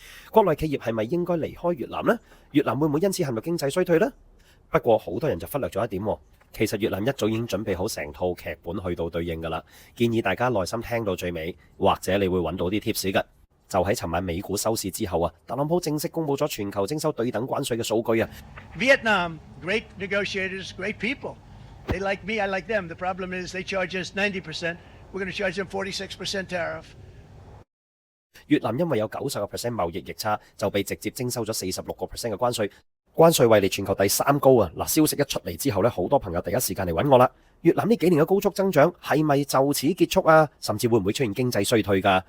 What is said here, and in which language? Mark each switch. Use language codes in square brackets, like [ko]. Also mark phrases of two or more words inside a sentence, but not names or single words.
[yue] 國內企業係咪應該離開越南呢？越南會唔會因此陷入經濟衰退呢？不過好多人就忽略咗一點，其實越南一早已經準備好成套劇本去到對應㗎啦。建議大家耐心聽到最尾，或者你會揾到啲 tips 㗎。就喺尋晚美股收市之後啊，特朗普正式公布咗全球徵收對等關稅嘅數據啊。 [en] Vietnam, great negotiators, great people. They like me, I like them. The problem is they charge us 90%. We're going to charge them 46% tariff. [yue] 越南因為有90% 貿易逆差，就被直接徵收咗46% 嘅關稅。關稅位列全球第3高啊！嗱，消息一出嚟之後呢，好多朋友第一時間嚟揾我啦。越南呢幾年嘅高速增長係咪就此結束啊？甚至會唔會出現經濟衰退㗎？